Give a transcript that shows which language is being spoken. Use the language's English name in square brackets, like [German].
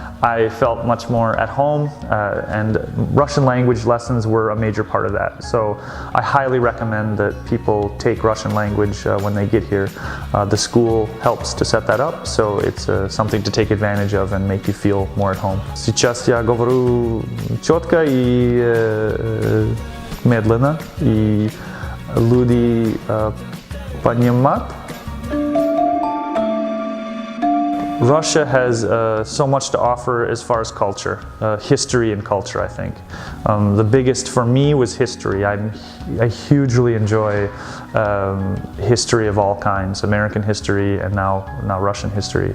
[English] I felt much more at home, and Russian language lessons were a major part of that. So I highly recommend that people take Russian language when they get here. The school helps to set that up, so it's something to take advantage of and make you feel more at home. [Russian] Сейчас я говорю четко и медленно, и люди понимают. [English] Russia has so much to offer as far as culture, history and culture, I think. The biggest for me was history. I hugely enjoy history of all kinds, American history and now Russian history.